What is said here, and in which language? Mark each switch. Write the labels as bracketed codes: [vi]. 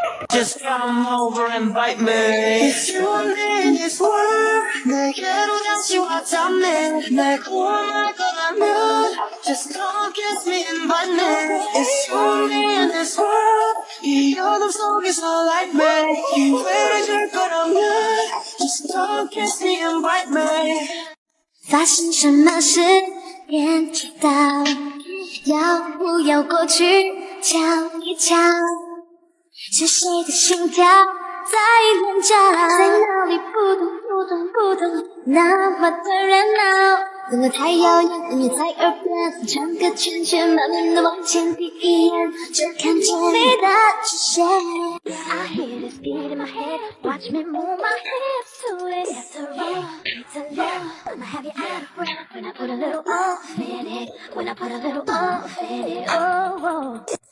[en] Just come over and bite me. It's you and me in this world. [ko] 내게로 다시 왔다며. 날 구원할 거라면 [en] just come kiss me and bite me. It's you and me in this world. [ko] 이 어둠 속에서 [en] light me. [ko] 기회를 줄 거라면 [en] just come kiss me and bite me. [zh] 发生什么事连知道，要不要过去瞧一瞧？是谁的心跳在乱叫，在脑里扑通，那么的热闹，等得太遥远，音乐在耳边，转个圈，慢慢的往前，第一眼就看见你的出现。 [en] I hear this beat in my head, watch me move my hips to it. It's a rhythm, it's a love. I'ma have you out of breath when I put a little oomph in it. When I put a little oomph in it, oh.